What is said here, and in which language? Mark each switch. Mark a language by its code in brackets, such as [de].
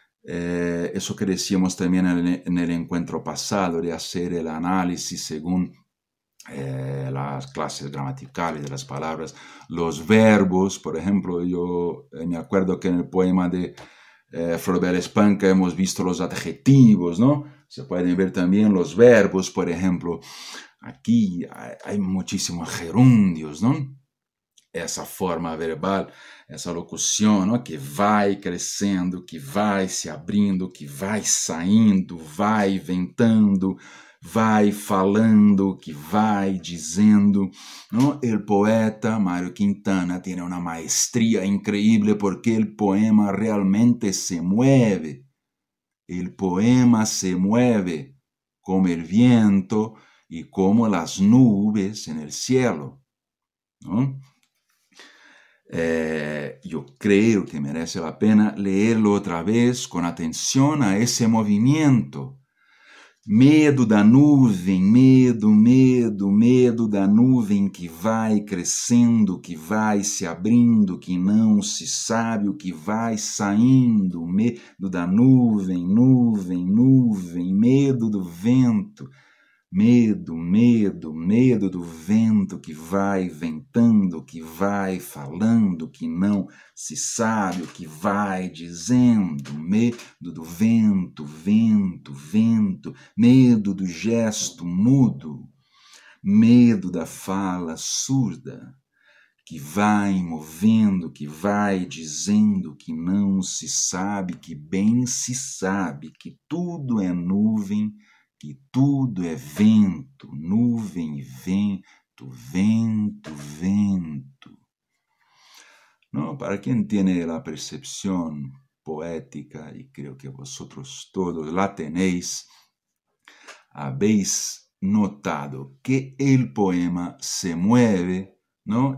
[es] Eso que decíamos también en el encuentro pasado, de hacer el análisis según las clases gramaticales de las palabras, los verbos, por ejemplo, yo me acuerdo que en el poema de Floribert Espanca hemos visto los adjetivos, ¿no? Se pueden ver también los verbos, por ejemplo. Aquí hay muchísimos gerundios, ¿no? [pt] Essa forma verbal, essa locução, ¿no? Que vai crescendo, que vai se abrindo, que vai saindo, vai ventando, vai falando, que vai dizendo, ¿no? [es] El poeta Mario Quintana tiene una maestría increíble porque el poema realmente se mueve. El poema se mueve como el viento y como las nubes en el cielo, ¿no? Yo creo que merece la pena leerlo otra vez con atención a ese movimiento. [pt] Medo da nuvem, medo, medo, medo da nuvem que vai crescendo, que vai se abrindo, que não se sabe o que vai saindo. Medo da nuvem, nuvem, nuvem, medo do vento. Medo, medo, medo do vento que vai ventando, que vai falando, que não se sabe o que vai dizendo. Medo do vento, vento, vento, medo do gesto mudo, medo da fala surda, que vai movendo, que vai dizendo, que não se sabe, que bem se sabe, que tudo é nuvem, que tudo é vento, nuvem, vento, vento, vento. [es] ¿No? Para quien tiene la percepción poética, y creo que vosotros todos la tenéis, habéis notado que el poema se mueve, ¿no?